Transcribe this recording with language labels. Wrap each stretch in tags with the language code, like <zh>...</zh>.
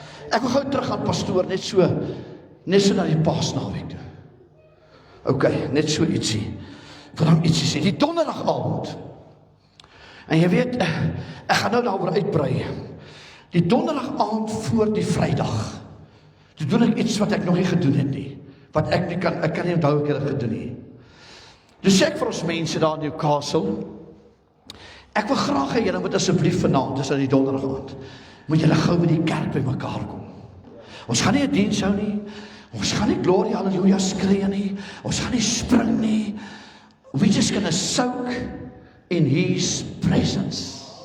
<af>Ek wil gou terug aan pastoor, net so na die Paasnaweek toe. Okay, net so ietsie. Vir hom ietsie sê, die donderdag aand. En jy weet, ek gaan nou daaroor uitbrei. Die donderdag aand voor die Vrydag. Toe doen ek iets wat ek nog nie gedoen het nie. Wat ek kan nie onthou ek het dit gedoen nie. Dus sê ek vir ons mense daar in Newcastle, ek wil graag hê julle moet asseblief vanaand, dis aan die donderdag aand, moet julle gou by die kerk by mekaar kom. Ons gaan nie 'n diens hou nie, ons gaan nie</af> <en>glory hallelujah</en> <af>skree nie, ons gaan nie spring nie.</af> <en>We just gonna soak in his presence.</en>